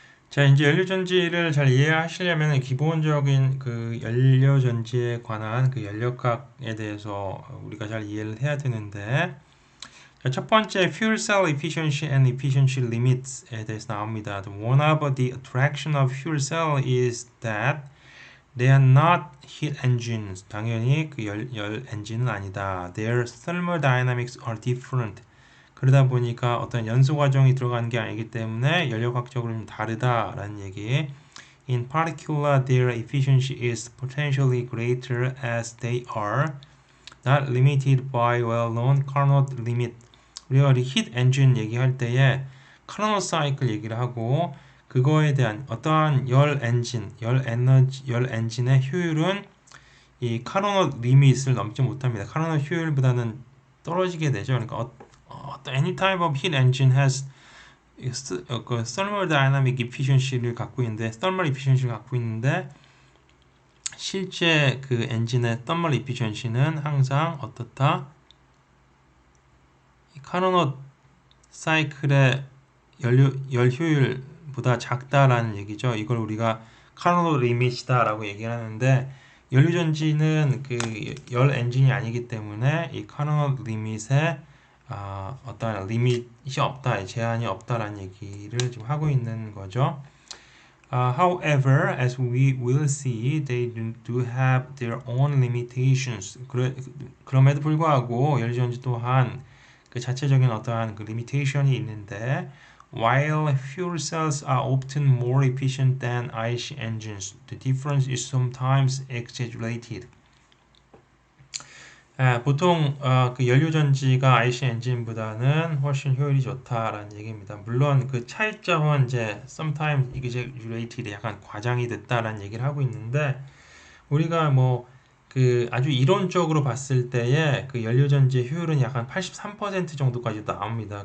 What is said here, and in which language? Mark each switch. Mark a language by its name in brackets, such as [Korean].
[Korean] 자, 이제 연료전지를 잘 이해하시려면 기본적인 그 연료전지에 관한 그 연력학에 대해서 우리가 잘 이해를 해야 되는데, 자, 첫 번째 [English] fuel cell efficiency and efficiency limits [Korean] 에 대해서 나옵니다. [English] One of the attraction of fuel cell is that they are not heat engines. [Korean] 당연히 그 열 엔진은 아니다. [English] Their thermodynamics are different. [Korean] 그러다 보니까 어떤 연소 과정이 들어가는 게 아니기 때문에 연력학적으로 좀 다르다라는 얘기. [English] In particular, their efficiency is potentially greater as they are not limited by well-known Carnot limit. [Korean] 우리가 히트 엔진 얘기할 때에 카르노트 사이클 얘기를 하고 그거에 대한 어떠한 열 엔진, 열 엔진의 효율은 이 카르노트 리밋을 넘지 못합니다. 카르노트 효율보다는 떨어지게 되죠. 그러니까 [English] any type of heat engine has [Korean] 그 thermodynamic efficiency를 갖고 있는데 thermal efficiency를 갖고 있는데 실제 그 엔진의 thermal efficiency는 항상 어떻다? 카르노트 사이클의 열 효율보다 작다라는 얘기죠. 이걸 우리가 카르노트 리밋이다라고 얘기를 하는데 연료전지는 그 열 엔진이 아니기 때문에 이 카르노트 리밋에 어떤 리밋이 없다, 제한이 없다라는 얘기를 지금 하고 있는 거죠. [English] However, as we will see, they do have their own limitations. [Korean] 그럼에도 불구하고 연료전지 또한 그 자체적인 어떠한 그 limitation이 있는데, [English] while fuel cells are often more efficient than IC engines, the difference is sometimes exaggerated. [Korean] 보통 그 연료전지가 IC 엔진보다는 훨씬 효율이 좋다라는 얘기입니다. 물론 그 차이점은 이제 [English] sometimes exaggerated, [Korean] 약간 과장이 됐다라는 얘기를 하고 있는데 우리가 뭐 그 아주 이론적으로 봤을 때에 그 연료전지의 효율은 약간 83% 정도까지 나옵니다.